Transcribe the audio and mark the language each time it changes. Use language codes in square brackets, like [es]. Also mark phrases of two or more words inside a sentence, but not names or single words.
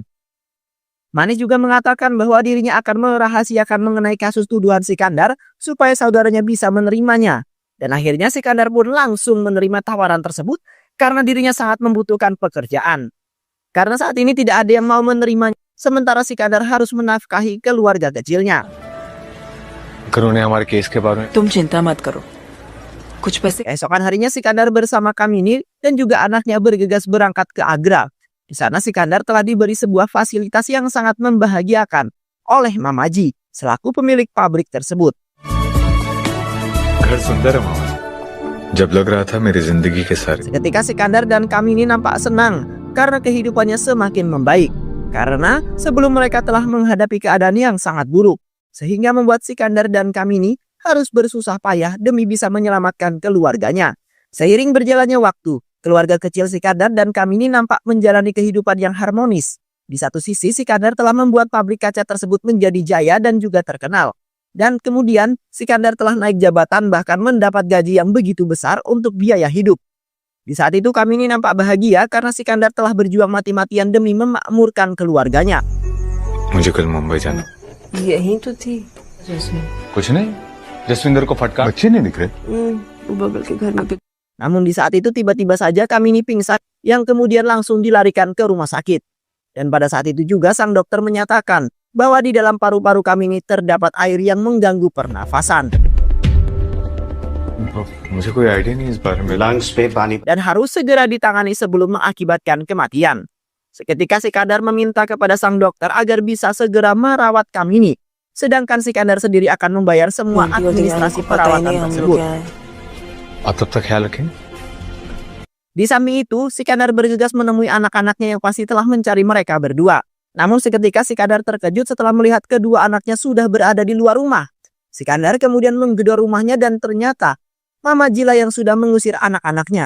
[id] Manis juga mengatakan bahwa dirinya akan merahasiakan mengenai kasus tuduhan Sikandar supaya saudaranya bisa menerimanya. Dan akhirnya Sikandar pun langsung menerima tawaran tersebut karena dirinya sangat membutuhkan pekerjaan. Karena saat ini tidak ada yang mau menerimanya, sementara Sikandar harus menafkahi keluarga kecilnya. [hi] तुम चिंता मत करो, कुछ पैसे। [id] Keesokan harinya Sikandar bersama Kamini dan juga anaknya bergegas berangkat ke Agra. Di sana Sikandar telah diberi sebuah fasilitas yang sangat membahagiakan oleh Mamaji selaku pemilik pabrik tersebut. [hi] घर सुंदर है मामा। जब लग रहा था मेरी जिंदगी के सारे [id] Seketika Sikandar dan Kamini nampak senang karena kehidupannya semakin membaik. Karena sebelum mereka telah menghadapi keadaan yang sangat buruk, sehingga membuat Sikandar dan Kamini harus bersusah payah demi bisa menyelamatkan keluarganya. Seiring berjalannya waktu, keluarga kecil Sikandar dan Kamini nampak menjalani kehidupan yang harmonis. Di satu sisi Sikandar telah membuat pabrik kaca tersebut menjadi jaya dan juga terkenal. Dan kemudian Sikandar telah naik jabatan bahkan mendapat gaji yang begitu besar untuk biaya hidup. Di saat itu Kamini nampak bahagia karena Sikandar telah berjuang mati-matian demi memakmurkan keluarganya. [hi] मुझे कल मुंबई जाना। यही तो थी जैसे कुछ नहीं, जसविंदर को फटकार। बच्चे नहीं दिख रहे। वो बगल के घर में [id] Namun di saat itu tiba-tiba saja Kamini pingsan yang kemudian langsung dilarikan ke rumah sakit. Dan pada saat itu juga sang dokter menyatakan bahwa di dalam paru-paru Kamini terdapat air yang mengganggu pernafasan. [hi] मुझे कोई आइडिया नहीं इस बारे में। लंग्स पे पानी [id] Dan harus segera ditangani sebelum mengakibatkan kematian. Seketika Sikandar meminta kepada sang dokter agar bisa segera merawat Kamini. Sedangkan Sikandar sendiri akan membayar semua administrasi perawatan tersebut. [hi] आप तब तक ख्याल रखें। [id] Di samping itu, Sikandar bergegas menemui anak-anaknya yang pasti telah mencari mereka berdua. Namun seketika Sikandar terkejut setelah melihat kedua anaknya sudah berada di luar rumah. Sikandar kemudian menggedor rumahnya dan ternyata Mama Ji lah yang sudah mengusir anak-anaknya.